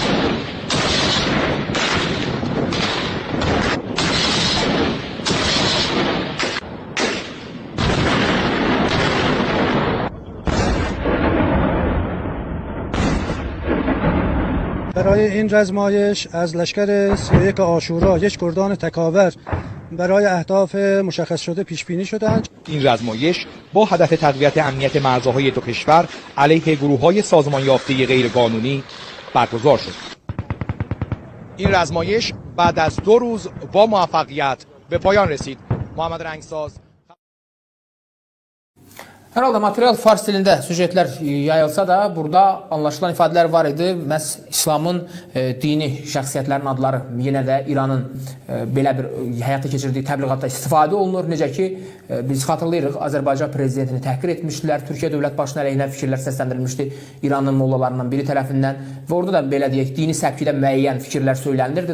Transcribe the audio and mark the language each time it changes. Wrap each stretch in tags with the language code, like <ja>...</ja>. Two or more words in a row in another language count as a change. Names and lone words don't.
<fa>برای این رزمایش از لشکر 31 عاشورا یک گردان تکاور برای اهداف مشخص شده پیش بینی شدند. این رزمایش با هدف تقویت امنیت مرزهای دو کشور علیه گروه‌های سازمان یافته غیرقانونی برگزار شد. این رزمایش بعد از 2 روز با موفقیت به پایان رسید. محمد رنگساز.</fa> <az>Hər halda material fars dilində süjetlər yayılsa da, burada anlaşılan ifadələr var idi. Məhz İslamın dini şəxsiyyətlərin adları yenə də İranın belə bir həyata keçirdiyi təbliğatda istifadə olunur. Necə ki, biz xatırlayırıq, Azərbaycan prezidentini təhqir etmişdilər, Türkiyə dövlət başına əleyhinə fikirlər səsləndirilmişdi İranın mollalarından biri tərəfindən və orada da belə deyək, dini səpkidə müəyyən fikirlər söylənilirdi.</az>